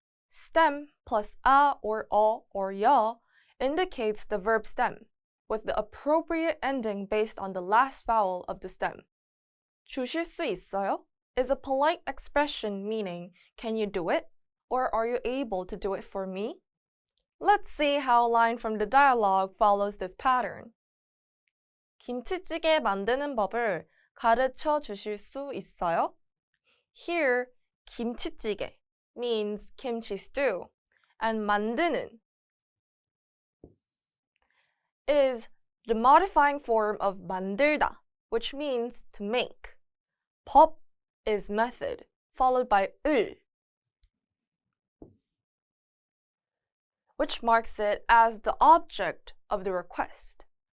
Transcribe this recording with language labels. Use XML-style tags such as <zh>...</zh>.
<en>Stem plus a or 여 indicates the verb stem, with the appropriate ending based on the last vowel of the stem.</en> <ko>주실 수 있어요?</ko> <en>Is a polite expression meaning, can you do it? Or are you able to do it for me? Let's see how a line from the dialogue follows this pattern.</en> <ko>김치찌개 만드는 법을 가르쳐 주실 수 있어요?</ko> <en>Here, 김치찌개 means kimchi stew, and 만드는 is the modifying form of 만들다, which means to make. 법 is method, followed by 을, which marks it as the object of the request.</en>